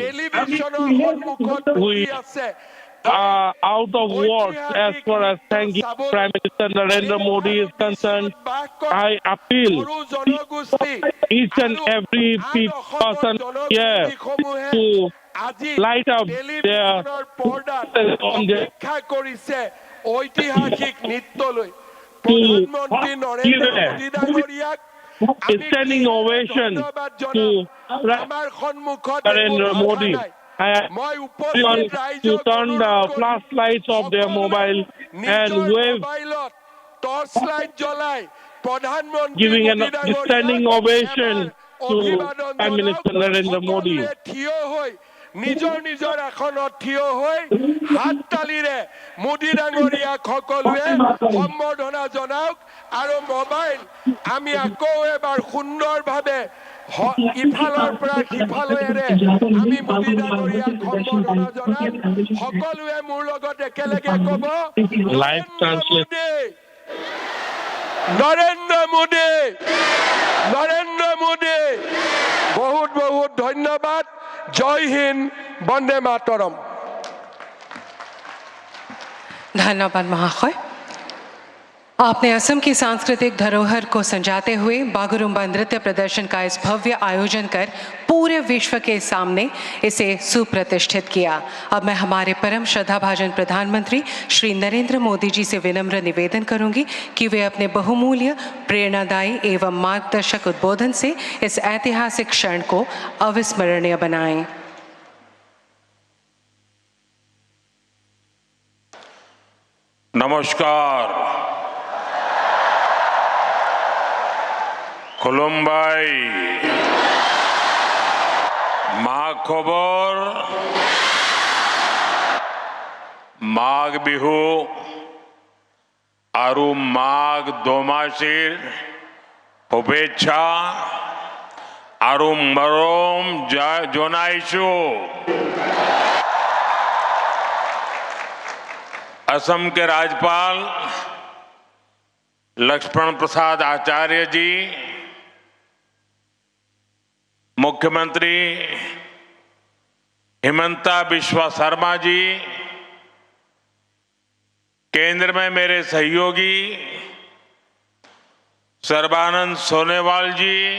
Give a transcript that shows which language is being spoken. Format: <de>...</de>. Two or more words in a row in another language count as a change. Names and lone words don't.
<en>We are out of words as far as thanking Prime Minister Narendra Modi is concerned. I appeal each and every person here to light up their on their</en> <as>ঐতিহাসিক নৃত্যলৈ</as> <en>to give a standing ovation to Narendra Modi. I want to turn the flashlights of their mobile and wave, giving a standing ovation to Prime Minister Narendra Modi.</en> <as>নিজৰ নিজৰ আসনত থিয় হৈ হাত তালিৰে মোদী ডাঙৰীয়াক সকলোৱে সম্বৰ্ধনা জনাওক আৰু মোবাইল আমি আকৌ এবাৰ সুন্দৰভাৱে ইফালৰ পৰা সিফালেৰে আমি মোদী ডাঙৰীয়াক সম্বৰ্ধনা জনাম সকলোৱে মোৰ লগত একেলগে ক'ব নৰেন্দ্ৰ মোদী নৰেন্দ্ৰ মোদী বহুত বহুত ধন্যবাদ</as> <hi>जय हिन्द</hi> <sa>वन्दे मातरम्</sa> <hi>धन्यवाद महाशय। आपने असम की सांस्कृतिक धरोहर को संजाते हुए बागुरुम्बा नृत्य प्रदर्शन का इस भव्य आयोजन कर पूरे विश्व के सामने इसे सुप्रतिष्ठित किया। अब मैं हमारे परम श्रद्धाभाजन प्रधानमंत्री श्री नरेंद्र मोदी जी से विनम्र निवेदन करूंगी कि वे अपने बहुमूल्य प्रेरणादायी एवं मार्गदर्शक उद्बोधन से इस ऐतिहासिक क्षण को अविस्मरणीय बनाएं।</hi> <brx>नमस्कार खुलुमबाई मा खबर</brx> <as>মাঘ বিহু আৰু মাঘ দোমাহিৰ শুভেচ্ছা আৰু মৰম জনাইছোঁ।</as> <hi>असम के राज्यपाल लक्ष्मण प्रसाद आचार्य जी, मुख्यमंत्री हिमंता बिश्वा शर्मा जी, केंद्र में मेरे सहयोगी सर्बानंद सोनेवाल जी,</hi>